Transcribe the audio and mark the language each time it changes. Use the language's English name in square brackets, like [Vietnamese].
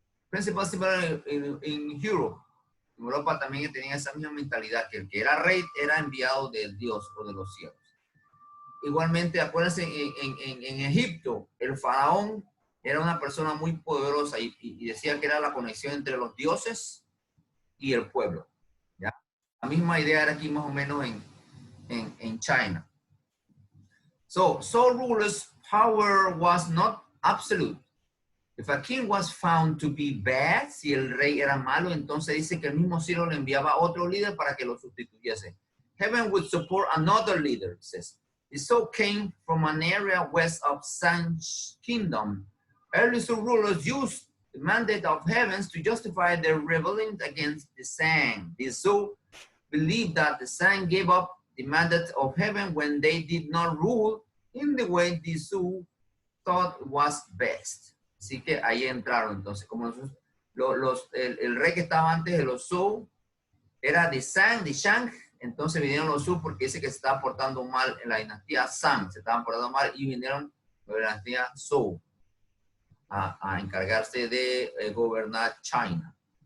[English] Principal similar in Europe. [Spanish] En Europa también tenían esa misma mentalidad, que el que era rey era enviado del Dios o de los cielos. Igualmente, acuérdense, en Egipto, el faraón era una persona muy poderosa y decía que era la conexión entre los dioses y el pueblo. ¿Ya? La misma idea era aquí más o menos en China. [English] So rulers' power was not absolute. If a king was found to be bad, [Spanish] si el rey era malo, entonces dice que el mismo cielo le enviaba a otro líder para que lo sustituyese. [English] Heaven would support another leader, says. The Zhou came from an area west of Shang Kingdom. Early Zhou rulers used the mandate of heavens to justify their rebellion against the Shang. The Zhou believed that the Shang gave up the mandate of heaven when they did not rule in the way the Zhou thought was best. [Spanish] Así que ahí entraron. Entonces, como el rey que estaba antes de los Zhou era de Shang, entonces vinieron los Zhou porque dice que se estaba portando mal en la dinastía Shang, se estaban portando mal y vinieron de la dinastía Zhou a encargarse de gobernar China.